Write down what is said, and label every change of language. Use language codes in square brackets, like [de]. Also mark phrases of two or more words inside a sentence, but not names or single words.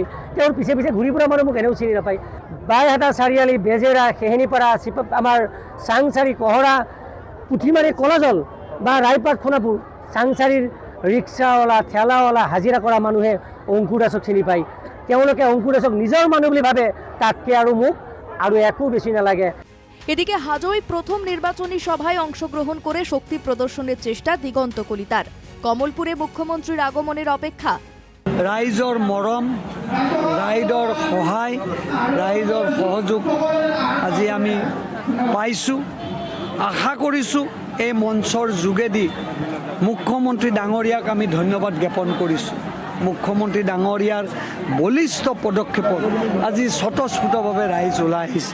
[as] তেওঁৰ পিছে পিছে ঘূৰি ফুৰা মানুহ মোক এনেও চিনি নাপায়। বাইহাটা চাৰিআলি, বেজেৰা, সেহেনিপাৰা, আমাৰ চাংচাৰী, কহৰা, পুথিমাৰী, কলাজল বা ৰায়পাট, সোণাপুৰ, চাংচাৰীৰ ৰিক্সাৱালা, ঠেলাৱালা, হাজিৰা কৰা মানুহে অঙ্কুৰ দাসক চিনি পায়। তেওঁলোকে অঙ্কুৰ দাসক নিজৰ মানুহ বুলি ভাবে। তাতকৈ আৰু মোক আৰু একো বেছি নালাগে। [bn] এদিকে হাজোয় প্রথম নির্বাচনী সভায় অংশগ্রহণ করে শক্তি প্রদর্শনের চেষ্টা দিগন্ত কলিতার। কমলপুরে মুখ্যমন্ত্রীর আগমনের অপেক্ষা। [as] ৰাইজৰ মৰম, ৰাইজৰ সহায়, ৰাইজৰ সহযোগ আজি আমি পাইছোঁ। আশা কৰিছোঁ এই মঞ্চৰ যোগেদি মুখ্যমন্ত্ৰী ডাঙৰীয়াক আমি ধন্যবাদ জ্ঞাপন কৰিছোঁ। মুখ্যমন্ত্ৰী ডাঙৰীয়াৰ বলিষ্ঠ পদক্ষেপত আজি স্বতঃস্ফূৰ্তভাৱে ৰাইজ ওলাই আহিছে।